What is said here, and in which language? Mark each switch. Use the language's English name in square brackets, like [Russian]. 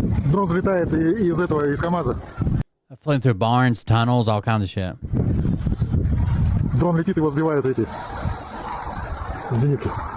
[Russian] Дрон взлетает из КамАЗа. [English] I flew through barns, tunnels, all kinds of shit. [Russian] Дрон летит, его сбивают эти зенитки.